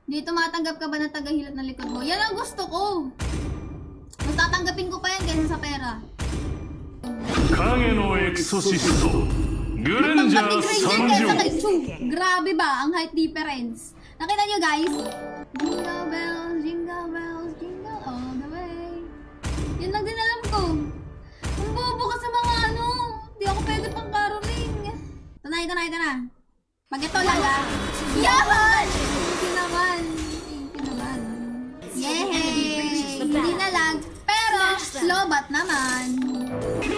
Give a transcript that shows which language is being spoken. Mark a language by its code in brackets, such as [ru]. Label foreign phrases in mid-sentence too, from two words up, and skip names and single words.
[tl] tumatanggap ka ba ng tagahilot ng likod mo? Yan ang gusto ko. Mas tatanggapin ko pa yan kaysa sa pera. [ja] 影のエクソシストグレンジャー参上。 [tl] Grabe ba ang [en] height difference? [tl] Nakita nyo guys? [en] Jingle bells, jingle bells, jingle all the way. [tl] Yun lang din alam ko. Ang bobo ka sa mga ano. Di ako pwede pang caroling. Ito na. Pag ito laga. Yaman! [en] Thank you [tl] naman. Yehey! Hindi na lag. Pero, slow bat naman.